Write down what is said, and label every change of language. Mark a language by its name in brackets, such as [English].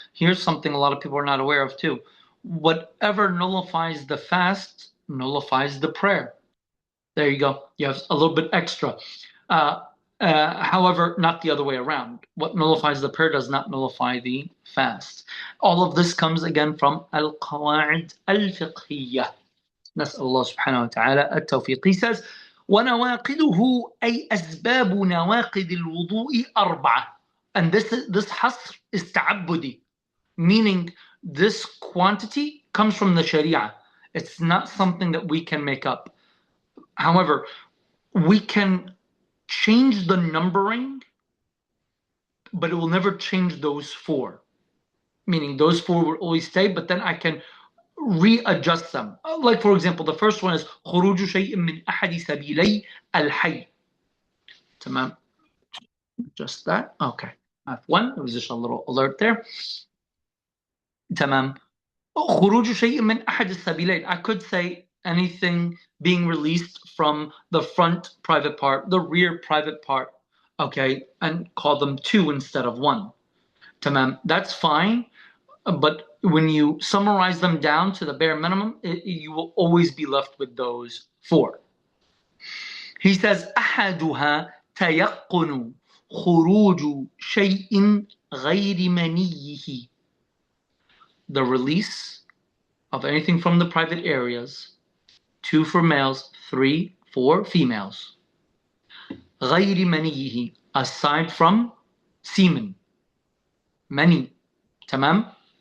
[English] Here's something a lot of people are not aware of too. Whatever nullifies the fast nullifies the prayer. There you go. You have a little bit extra. However, not the other way around. What nullifies the prayer does not nullify the fast. All of this comes again from al-qawa'id al-fiqhiyah. [Arabic] نسأل الله سبحانه وتعالى التوفيق. [English] He says, [Arabic] وَنَوَاقِدُهُ أي أسباب نواقد الوضوء أربعة. [English] And this hasr is ta'abbudi, meaning this quantity comes from the Sharia. It's not something that we can make up. However, we can change the numbering, but it will never change those four. Meaning those four will always stay, but then I can readjust them. Like for example, the first one is [Arabic] خروج شيء من أحد سبيلي الحي. تمام. [English] Just that. Okay. F1. There was just a little alert there. [Arabic] تمام. خروج شيء من أحد السبيلين. [English] I could say anything being released from the front private part, the rear private part, okay, and call them two instead of one. Tamam, that's fine, but when you summarize them down to the bare minimum, you will always be left with those four. He says, [Arabic] أحدها تيقن خروج شيء غير منيه. [English] The release of anything from the private areas, 2 for males, 3 for females. [Arabic] غير منيه, [English] aside from semen. Many. Tamam?